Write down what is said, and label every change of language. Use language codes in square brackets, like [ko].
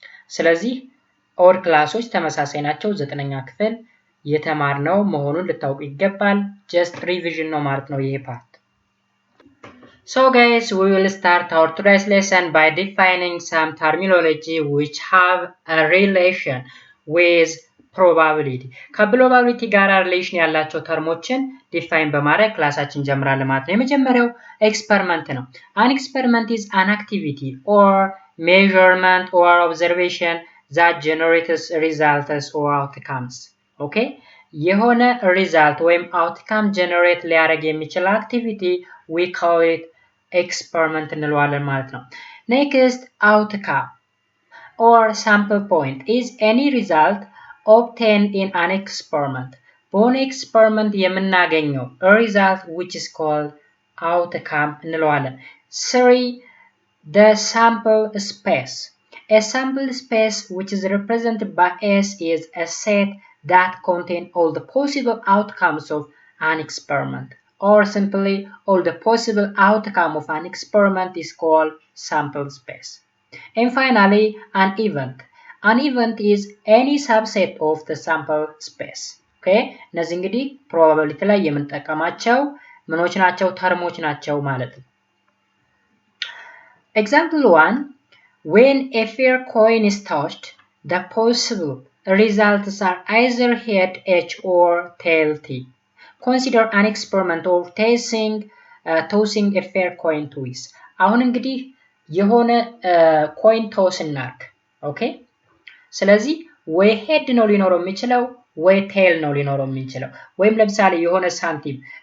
[am] ስለዚህ ኦድ ክላሶች ተመሳሳይ ናቸው። 9ኛ ክፍል የተማርነው መሆኑን ልታውቁ ይገባል። ጀስት ሪቪዥን ነው ማለት ነው ይሄ ፓርት። [en] Guys, we will start our today's lesson by defining some terminology which have a relation with probability. [am] ከፕሮባቢሊቲ ጋር ሪሌሽን ያላቸው ተርሞችን ዲፋይን በማድረግ ክላሳችን ጀምራለን ማለት ነው። የመጀመሪያው ኤክስፐሪመንት ነው። [en] An experiment is an activity or measurement or observation that generates results or outcomes. [am] ኦኬ የሆነ ሪዛልት ወይም አውትካም ጀነሬት ሊያደርግ የሚችል አክቲቪቲ [en] we call it experiment [am] እንለዋለን ማለት ነው። [en] next outcome or sample point is any result obtained in an experiment. [am] በሆነ ኤክስፐሪመንት የምናገኘው [en] result which is called outcome [am] እንለዋለን። [en] 3 the sample space. A sample space which is represented by S is a set that contain all the possible outcomes of an experiment, or simply all the possible outcome of an experiment is called sample space. And finally, an event. An event is any subset of the sample space. Okay? [am] እነዚህ እንግዲህ ፕሮባቢሊቲ ላይ የምንጠቀማቸው ምኖች ናቸው? ተርሞች ናቸው ማለት ነው። [en] Example 1, when a fair coin is tossed, the possible results are either head H or tail T. Consider an experiment of tossing a fair coin twice. [am] አሁን እንግዲህ የሆነ ኮይን ቶስ እናርግ። ኦኬ ስለዚህ ወይ ሄድ ነው ሊኖረው የሚችለው ወይ ቴል ነው ሊኖረው የሚችለው። ወይም ለምሳሌ የሆነ ሳንቲም